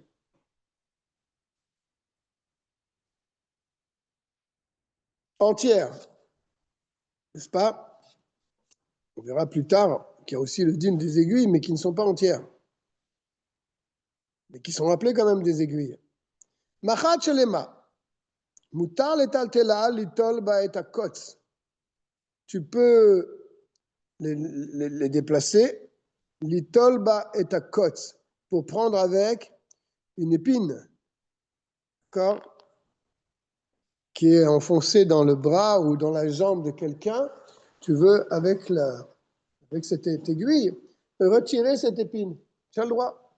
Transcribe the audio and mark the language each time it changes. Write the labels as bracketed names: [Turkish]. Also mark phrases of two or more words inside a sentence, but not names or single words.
[French] Entière. N'est-ce pas? On verra plus tard qu'il y a aussi le dîme des aiguilles, mais qui ne sont pas entières. Mais qui sont appelées quand même des aiguilles. [Hebrew] מחט שלמה. מותר לטלטלה ליטול בה את קוץ. [French] Tu peux les déplacer. [Hebrew] ליטול בה את קוץ. [French] Pour prendre avec une épine. D'accord? Qui est enfoncée dans le bras ou dans la jambe de quelqu'un. Tu veux, avec cette aiguille, retirer cette épine. Tu as le droit?